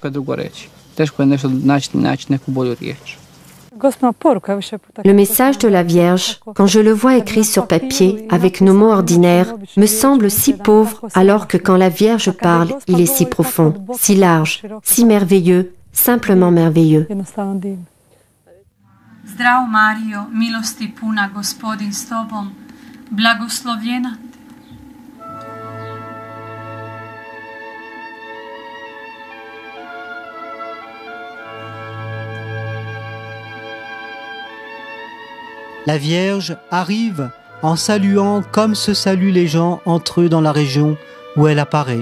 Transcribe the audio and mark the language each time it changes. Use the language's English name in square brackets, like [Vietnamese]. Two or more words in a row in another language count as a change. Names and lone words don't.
[French] Le message de la Vierge, quand je le vois écrit sur papier avec nos mots ordinaires, me semble si pauvre alors que quand la Vierge parle, il est si profond, si large, si merveilleux, simplement merveilleux. [Croatian] Zdravo Mario, milosti puna, Gospodin s tobom, blagoslovljena. [French] La Vierge arrive en saluant comme se saluent les gens entre eux dans la région où elle apparaît.